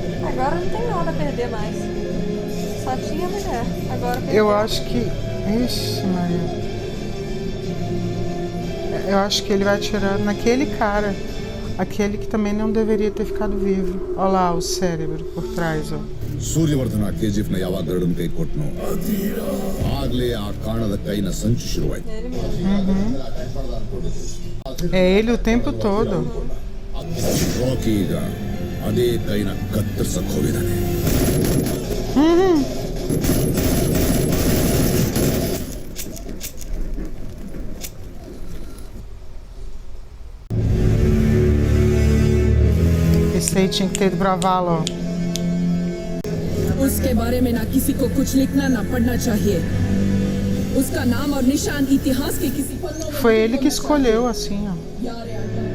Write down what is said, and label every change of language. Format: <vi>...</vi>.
<pt>Agora não tem nada a perder mais. Só tinha mulher. Agora perdeu. Eu acho que... Ixi, Maria. Eu acho que ele vai atirar naquele cara. Aquele que também não deveria ter ficado vivo. Olha lá o cérebro por trás, ó.</pt> <kn>ಸೂರ್ಯವರ್ಧನ KGF ನ ಯಾವಾಗ ಗರುಡನ ಕೈ ಕೊಟ್ಟನು ಆಗ್ಲೇ ಆ ಕಾಣದ ಕೈನ ಸಂಚು ಶುರುವಾಯ್ತು.</kn> <pt>É ele o tempo todo.</pt> <kn>Rakhi ಈಗ ಅದೇ ಕೈನ ಕತ್ತರಿಸಕ್ ಹೋಗಿದ್ದಾನೆ.</kn> <pt>Esse aí tinha que ter ido pra vala, ó.</pt> <hi>उसके बारे में ना किसी को कुछ लिखना ना पढ़ना चाहिए. उसका नाम और निशान इतिहास के किसी पन्नों में</hi> <pt>Foi ele que escolheu, assim, ó.</pt> <hi>यार यार.</hi>